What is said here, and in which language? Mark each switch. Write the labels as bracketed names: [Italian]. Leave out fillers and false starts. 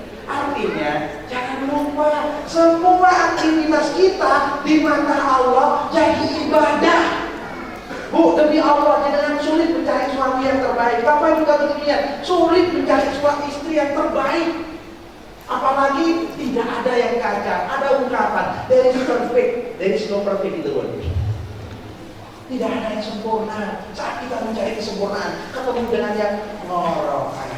[Indonesian] Artinya, jangan lupa semua aktivitas kita di mata Allah jadi ibadah. Bu, demi Allah, jangan sulit mencari suami yang terbaik. Bapak juga demikian, sulit mencari suami istri yang terbaik. Apalagi tidak ada yang kacau. Ada ungkapan, [English] there is perfect, there is no perfect in the world. [Indonesian] Tidak ada yang sempurna. Saat kita mencari kesempurnaan, ketemu dengan yang ngorok.